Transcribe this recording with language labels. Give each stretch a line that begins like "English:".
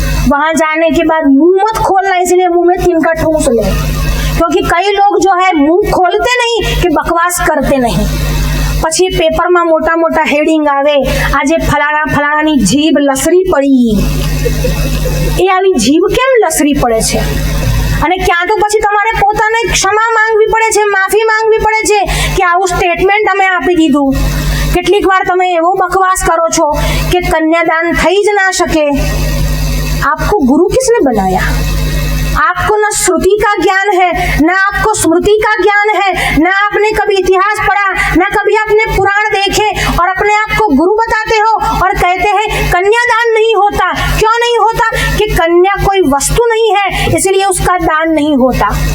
Hindi: वहां जाने के बाद मुंह मत खोलना, इसलिए मुंह में तिनका ठूस ले, क्योंकि कई लोग जो है मुंह खोलते नहीं कि बकवास करते नहीं,
Gujarati: પછી પેપરમાં મોટા મોટા હેડિંગ આવે, આજે ફલાણા ફલાણાની જીભ લસરી પડી, એ આવી જીભ કેમ લસરી પડે છે? અને ક્યાં તો પછી તમારે પોતાને ક્ષમા માંગવી પડે છે, માફી માંગવી પડે છે કે આવું સ્ટેટમેન્ટ અમે આપી દીધું। કેટલીક વાર તમે એવો બકવાસ કરો છો કે કન્યાદાન થઈ જ ના શકે।
Hindi: आपको गुरु किसने बनाया? आपको न श्रुति का ज्ञान है, न आपको स्मृति का ज्ञान है, न आपने कभी इतिहास पढ़ा, न कभी आपने पुराण देखे, और अपने आप को गुरु बताते हो और कहते हैं कन्यादान नहीं होता। क्यों नहीं होता? कि कन्या कोई वस्तु नहीं है, इसलिए उसका दान नहीं होता।